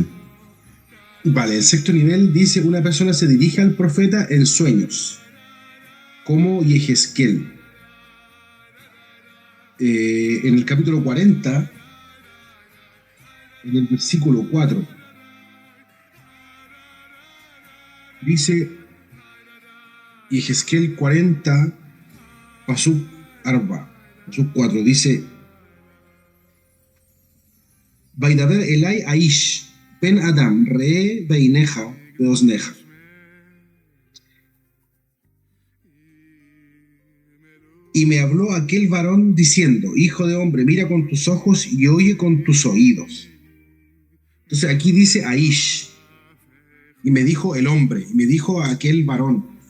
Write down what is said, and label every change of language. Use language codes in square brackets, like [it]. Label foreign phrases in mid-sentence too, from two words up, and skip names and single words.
[es] Vale, el sexto nivel dice: una persona se dirige al profeta en sueños, como Yehezkel. En el capítulo 40, en el versículo 4, dice Yehezkel 40, [he] פסוק ארבע, פסוק 4, [es] dice: [he] וידבר אלי האיש בן אדם ראה בעיניך ובאזניך. [es] Y me habló aquel varón diciendo: hijo de hombre, mira con tus ojos y oye con tus oídos. Entonces aquí dice Aish, y me dijo el hombre, y me dijo a aquel varón.